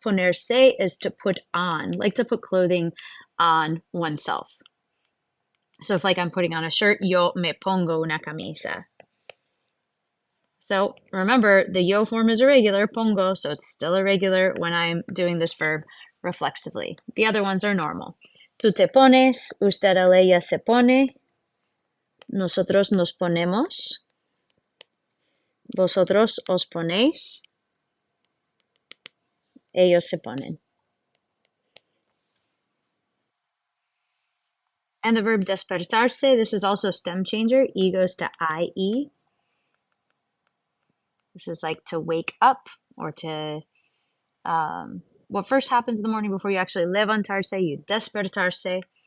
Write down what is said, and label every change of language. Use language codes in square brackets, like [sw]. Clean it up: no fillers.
[en] Ponerse is to put on, like to put clothing on oneself. So if like I'm putting on a shirt, [es] yo me pongo una camisa. [en] So remember, the yo form is irregular, pongo, so it's still irregular when I'm doing this verb reflexively. The other ones are normal. [es] Tú te pones, usted, él, ella se pone, nosotros nos ponemos, vosotros os ponéis, ellos se ponen. [en] And the verb despertarse, this is also stem changer. E goes to IE. which is like to wake up or to, what first happens in the morning before you actually levantarse, you despertarse.